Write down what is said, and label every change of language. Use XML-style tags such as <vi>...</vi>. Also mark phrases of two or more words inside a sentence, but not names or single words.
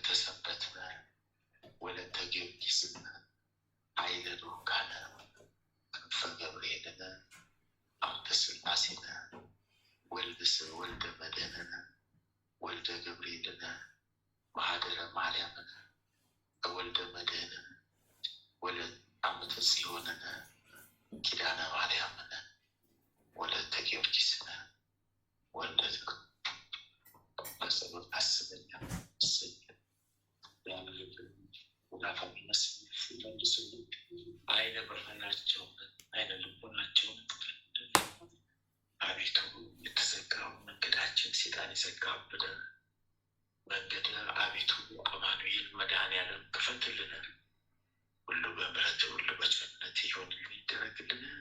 <am>ሰንበትነ ወለተ ጊዮርጊስነ ኃይለ ዶጋነ ክንፈ ገብርኤልነ አምደ ሥላሴነ ወልደ መድኅንነ ወልደ ገብርኤልነ ማኅደረ ማርያምነ ወልደ መድኅንነ ወለተ አመተ ጽዮንነ ኪዳነ ማርያምነ ወለተ ጊዮርጊስነ ወልደ በጸሎት አስበኛ አይነ ብርሃናቸውን አይነ ልቦናቸውን አቤቱ የተዘጋው መንገዳችን ሴጣን የዘጋብን መንገድ አቤቱ አማኑኤል መድኃኔዓለም ክፈትልን። ሁሉ በምሕረት ሁሉ በቸርነት ይሆንልን ይደረግልን።</am>